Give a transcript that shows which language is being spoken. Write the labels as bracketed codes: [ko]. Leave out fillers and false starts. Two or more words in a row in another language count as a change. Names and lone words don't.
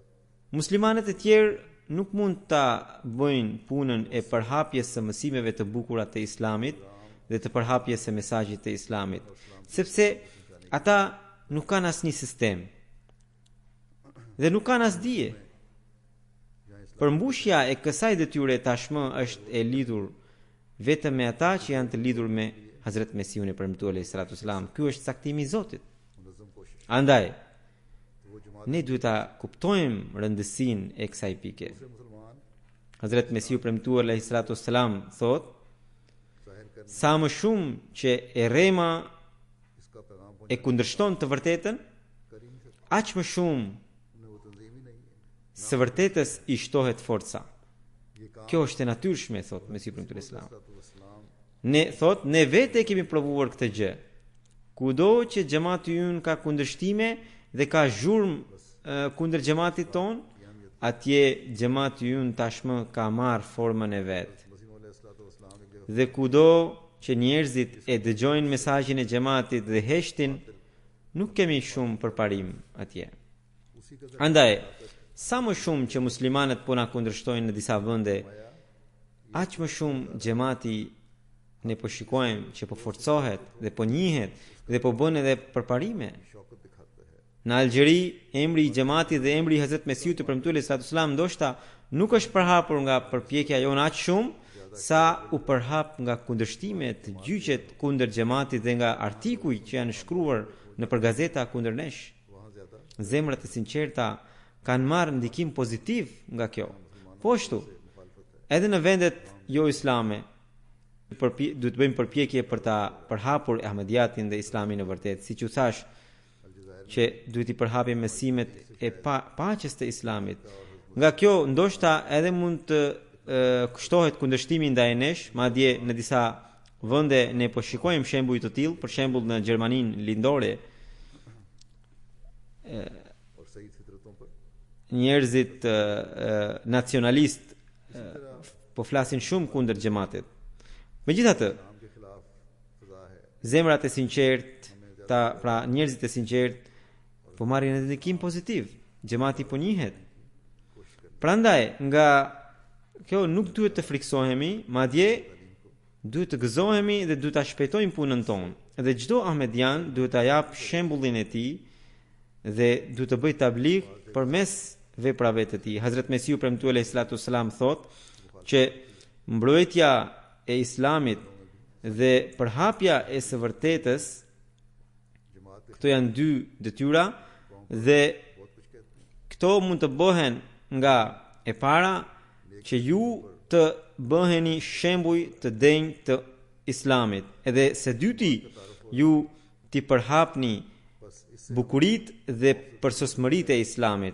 [sq] Muslimanët e tjerë nuk mund ta bëjnë punën e përhapjes së mësimeve të bukura të Islamit dhe të përhapjes së mesazhit të Islamit, sepse ata nuk kanë asnjë sistem dhe nuk kanë as dije. Përmbushja e kësaj detyre tashmë është e lidhur vetëm me ata që janë të lidhur me Hazrat Mesiun e premtuar [ar] عليه الصلاة والسلام. [sq] Ky është caktimi i Zotit. [ur] منظم کوشش [sq] Andaj, [ur] تو وہ جماعت [sq] ne duhet ta kuptojmë rëndësinë e kësaj pike. [ur] سے مسلمان [sq] Hazrat Mesiu premtuar [ar] عليه الصلاة والسلام [sq] thot, [ur] ظاہر کرنے [sq] sa më shumë që e rrema [ur] اس کا پیغام [sq] e kundërshton të vërtetën, [ur] کر ہی نہیں سکتے [sq] aq më shumë [ur] انہیں وہ تنظیم ہی نہیں ہے [sq] së vërtetës i shtohet forca. [ur] یہ کام [sq] Kjo është e natyrshme, thot Mesiu premtuar Islam. [ur] इस्लाम [sq] Ne vete kemi provuar këtë gjë. Kudo që xhamati ynë ka kundërshtime dhe ka zhurmë kundër xhamatit ton, atje xhamati ynë tashmë ka marrë formën e vet. [ur] مسیح علیہ السلام ایک جگہ [sq] Dhe kudo që njerëzit e dëgjojnë mesazhin e xhamatit dhe heshtin, nuk kemi shumë përparim atje. [ur] اسی کا [sq] Andaj, sa më shumë që muslimanët po na kundërshtojnë në disa vende, aq më shumë xhamati ne po shikojmë që po forcohet dhe po njihet dhe po bën edhe përparime. [ur] شوکت دکھاتا ہے [sq] Në Algjeri, emri i xhamatit dhe emri i Hazrat Mesiut të premtuar [ar] صلى الله عليه وسلم [sq] ndoshta nuk është përhapur nga përpjekja jonë aq shumë sa u përhap nga kundërshtimet, gjyqet kundër xhamatit dhe nga artikuj që janë shkruar në për gazeta kundër nesh. [ur] وہاں زیادہ [sq] Zemrat e sinqerta kanë marrë ndikim pozitiv nga kjo. Po ashtu, edhe në vendet jo islame, duhet të bëjmë përpjekje për ta përhapur Ahmediatin dhe Islamin e vërtet, siç u thash, që duhet i përhapim mësimet e paqes të Islamit. Nga kjo ndoshta edhe mund të kushtohet kundërshtimi ndaj nesh, madje në disa vende ne po shikojmë shembuj të tillë, për shembull në Gjermaninë lindore, [ur] اور صحیح فطرتوں پر [sq] njerëzit nacionalist po flasin shumë kundër xhamatit. Megjithatë, [ur] نام کے خلاف سزا ہے [sq] zemrat e sinqerta, pra njerëzit e sinqert po marrin edhe ndikim pozitiv. Xhamati po njihet. Prandaj, nga kjo nuk duhet të friksohemi, madje duhet të gëzohemi dhe duhet ta shpejtojmë punën tonë. Dhe çdo ahmedian duhet ta jap shembullin e tij dhe duhet të bëj tabligh përmes veprave të tij. Hazrat Mesiu premtuar [ar] عليه الصلاة السلام [sq] thot që mbrojtja e Islamit dhe përhapja e së vërtetës, këto janë dy detyra dhe këto mund të bëhen nga e para që ju të bëheni shembuj të denjë të Islamit, edhe së dyti ju t'i përhapni bukurit dhe përsosmëritë e Islamit.